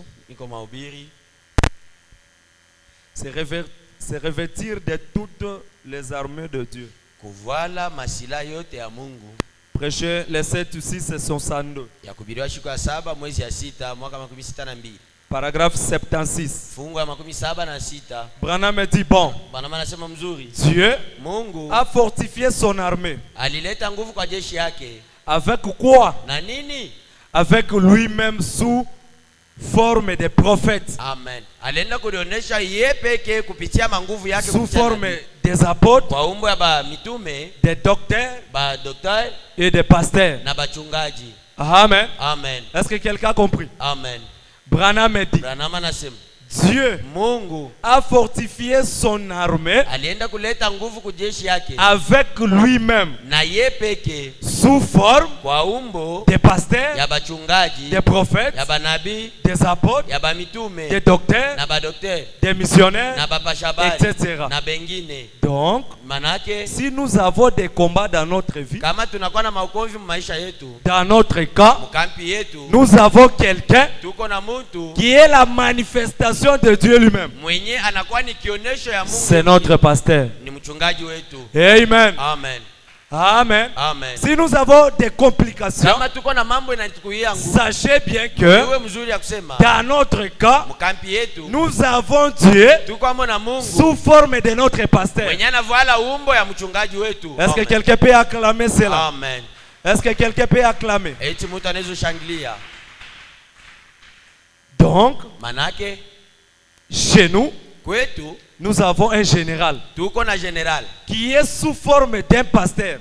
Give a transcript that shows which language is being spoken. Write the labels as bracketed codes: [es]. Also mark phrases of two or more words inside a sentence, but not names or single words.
[sw] Niko mahubiri. [fr] C'est revêtir de toutes les armées de Dieu. [sw] Kuvala masila yote ya Mungu. [fr] Prêcher les 7 ou 6 et 62. [sw] Ya kuhubiriwa siku ya 7 mwezi ya 6 mwaka 62. [fr] Paragraphe 76. [sw] Fungu ya 76. [fr] Branham dit: bon, [sw] Bwana anasema mzuri. [fr] Dieu [sw] Mungu [fr] a fortifié son armée. [sw] alileta nguvu kwa jeshi yake. [fr] Avec quoi? [sw] Na nini? [fr] Avec lui-même sous forme de prophètes, Amen. [sw] Alienda kulionyesha yeye peke kupitia manguvu yake [fr] sous [sw] kupitia [fr] forme [sw] nabii. [fr] des apôtres, [sw] Kwa umbo ya ba mitume, [fr] des docteurs [sw] ba daktari [fr] et des pasteurs. [sw] na bachungaji. Amen. Amen. [fr] Est-ce que quelqu'un a compris? Amen. Branham dit: [sw] Branham anasema [fr] Dieu [sw] Mungu [fr] a fortifié son armée [sw] alienda kuleta nguvu kujeshi yake [fr] avec lui-même [sw] na ye peke [fr] sous forme [sw] kwa umbo [fr] des pasteurs, [sw] ya bachungaji, [fr] des prophètes, [sw] ya banabii, [fr] des apôtres, [sw] ya bamitume, [fr] des docteurs, [sw] na badokteri, [fr] des missionnaires, [sw] na bapashabari, [fr] etc. [sw] na bengine. [fr] Donc, [sw] Manake [fr] si nous avons des combats dans notre vie, [sw] kama tunakuwa na maukonvi maisha yetu, [fr] dans notre cas, [sw] mkampi yetu, [fr] nous avons quelqu'un [sw] tuko na mtu [fr] qui est la manifestation de Dieu lui-même. [sw] mwenye anakuwa ni kionesho ya Mungu. [fr] C'est notre pasteur. [sw] Ni mchungaji wetu. Amen. Amen. Amen. Amen. [fr] Si nous avons des complications, [sw] Kama tuko na mambo inatukuia nguvu, [fr] sachez bien que [sw] iwe mzuri ya kusema [fr] dans notre cas, [sw] mkampi yetu [fr] nous avons Dieu [sw] tuko amo na Mungu [fr] sous forme de notre pasteur. [sw] mwenye anavala umbo ya mchungaji wetu. [fr] Est-ce que Amen. quelqu'un peut acclamer cela? Amen. Est-ce que quelqu'un peut acclamer? [sw] Eti mtu anaweza shangilia. [fr] Donc, [sw] Manake [fr] chez nous, [sw] kwetu [fr] nous avons un général [sw] tuko na general [fr] qui est sous forme d'un pasteur.